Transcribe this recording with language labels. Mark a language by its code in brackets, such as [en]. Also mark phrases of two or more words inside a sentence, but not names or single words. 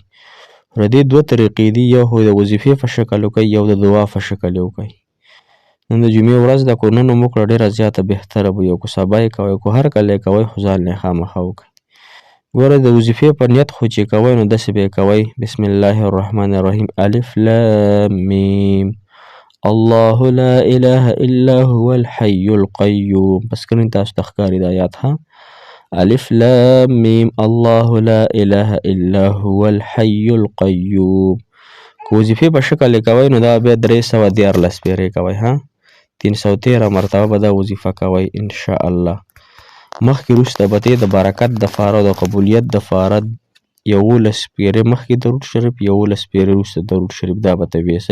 [ps] نو دې دوه طریقې دي، یو خو د وظیفې په شکل وکړئ، یو د دعا په شکل وکړئ. نن د جمعې ورځ ده، که نن مو کړه ډېره زیاته بهتره به وي، او که سبا یې کوئ، که هر کله یې کوئ، خو ځان یې خامخا وکړئ. ګوره د وظیفې په نیت خو چې کوئ، نو داسې به یې کوئ: [ar] بسم الله الرحمن الرحیم، الف لام میم الله لا اله الا هو الحي القيوم. [ps] پس کرین تاسو ته ښکاري د آیات ها، [ar] الف لام میم الله لا اله الا هو الحي القيوم. [ps] که وظیفې په شکل یې کوئ، نو دا بیا 314 پیرې کوئ، ها 313 مرتبه به دا وظیفه کوئ انشاءالله. مخکې وروسته به د برکت دپاره او د قبولیت دپاره 11 پیرې مخکې درود شریف، 11 پیرې وروسته درود شریف، دا به ته ویې.